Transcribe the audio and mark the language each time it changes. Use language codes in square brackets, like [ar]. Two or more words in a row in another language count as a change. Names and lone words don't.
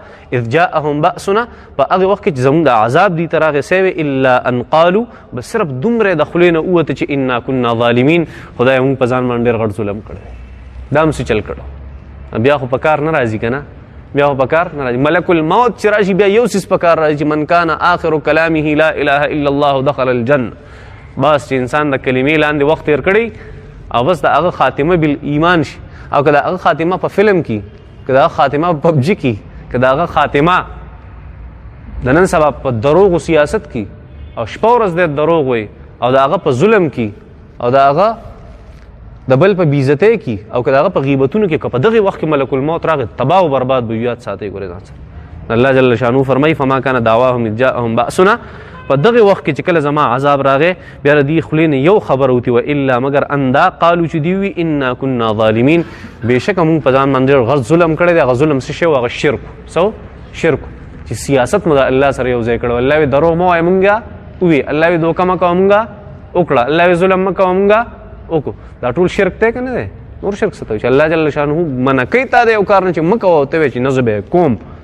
[ar] اذ جاءهم بأسنا [ps] په هغې وخت کې چې زموږ د عذاب دی ته راغی سوی [ar] الا ان قالو [ps] بس صرف دومره د خولې نه ووته چې [ar] انا کنا [ps] ظالمین خدای موږ په ځان باندې ډېر غټ ظلم کړی دا هم څه چل کړو بیا خو په کار نه راځي که نه بیا خو په کار نه راځي ملک الموت چې راشي بیا یو څیز په کار راځي چې [ar] من کان آخر کلامه لا اله الا الله دخل الجنه [ps] بس چې انسان د کلمې لاندې وخت تیر کړی او بس د هغه خاتمه بالایمان شي او که د هغه خاتمه په فلم کې که د هغه خاتمه په پبجي کې که د هغه خاتمه د نن سبا په دروغو سیاست کې او شپه ورځ دی دروغ وي او د هغه په ظلم کې او د هغه د بل په بېعزتۍ کې او که د هغه په غیبتونو کې که په دغې وخت کې ملک الموت راغی تباه و برباد به یاد ساتئ ګورې ځان سره الله جل شانو فرمایي [ar] فما کان دعواهم اذ جاءهم بأسنا [ps] په دغه وخت کې چې کله زما عذاب راغی بیا د دې خولې نه یو خبره وتي و الا مگر اندا قالو چې دوی وي [ar] انا کنا ظالمین [ps] بېشکه موږ په ځان باندې غټ ظلم کړی دی هغه ظلم څه شی و هغه شرک شرک چې سیاست مو د الله سره یو ځای کړی الله وي دروغ مه وایه مونږه ووي الله وي دوکه مه کوه مونږه وکړه الله وي ظلم مه کوه مونږه وکړو دا ټول شرک دی که نه دی نور شرک څه ته وایي چې الله جل شانه منع کوي تا د یو کار نه چې مه کوه ته وایې چې نه زه به یې کوم